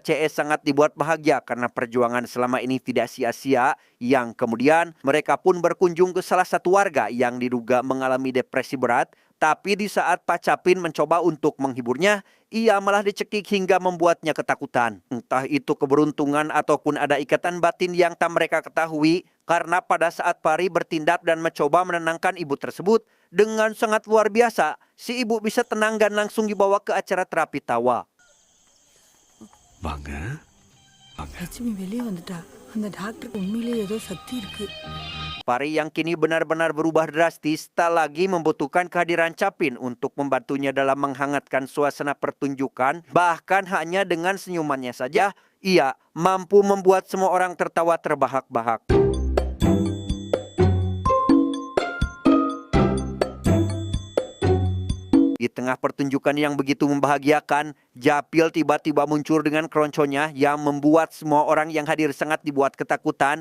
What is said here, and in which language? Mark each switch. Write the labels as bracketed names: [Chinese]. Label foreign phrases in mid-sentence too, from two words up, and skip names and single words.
[Indonesian] CS sangat dibuat bahagia karena perjuangan selama ini tidak sia-sia, yang kemudian mereka pun berkunjung ke salah satu warga yang diduga mengalami depresi berat, tapi di saat Pak Capin mencoba untuk menghiburnya, ia malah dicekik hingga membuatnya ketakutan. Entah itu keberuntungan ataupun ada ikatan batin yang tak mereka ketahui, karena pada saat Pari bertindak dan mencoba menenangkan ibu tersebut, dengan sangat luar biasa, si ibu bisa tenang dan langsung dibawa ke acara terapi tawa. [Tamil] வாங்க லட்சுமி வெளியே வந்துட்டா. அந்த டாக்டருக்கு உண்மையிலேயே ஏதோ சக்தி இருக்கு. [Indonesian] Pari yang kini benar-benar berubah drastis tak lagi membutuhkan kehadiran Capin untuk membantunya dalam menghangatkan suasana pertunjukan. Bahkan hanya dengan senyumannya saja, ia mampu membuat semua orang tertawa terbahak-bahak. Di tengah pertunjukan yang begitu membahagiakan, Japil tiba-tiba muncul dengan keronconya yang membuat semua orang yang hadir sangat dibuat ketakutan.